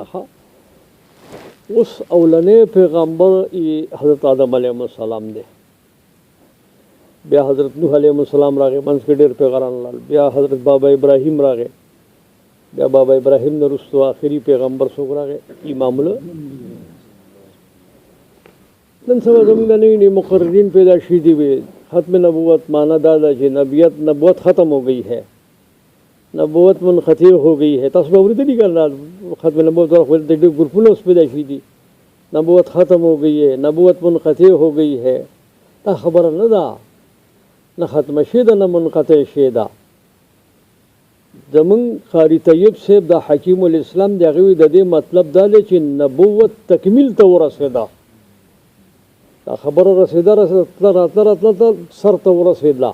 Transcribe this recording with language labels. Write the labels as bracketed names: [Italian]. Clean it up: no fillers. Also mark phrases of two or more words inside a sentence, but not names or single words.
[Pashto] اوس اولنی پیغمبر حضرت آدم علیه السلام دی، بیا حضرت نوح علیه السلام راغی، منځ کې ډېر پیغمبران لاړل، بیا حضرت بابا ابراهیم راغی، بیا بابا ابراهیم نه وروسته آخري پیغمبر څوک راغی؟ امام الانبیا. نن سبا زموږ د نوي نوي مقررین پیدا شوي دي. ختم نبوت معنی دا ده چې [Urdu] نبوت ختم ہو گئی ہے، نبوت منقطع ہو گئی ہے. [Pashto] تاسو به اورېدلي که نه ختم نبوت د ډېر ګروپونه اوس پیدا شوي دي، [Urdu] نبوت ختم ہو گئی ہے، نبوت منقطع ہو گئی ہے. [Pashto] دا خبره نه ده، نه ختمه شوې ده نه منقطع شوې ده. زمونږ قاري طیب صاحب د حکیم الاسلام د هغې د دې مطلب دا دی چې نبوت تکمیل ته ورسېده. دا خبره رسېده راتله سر ته ورسېدله.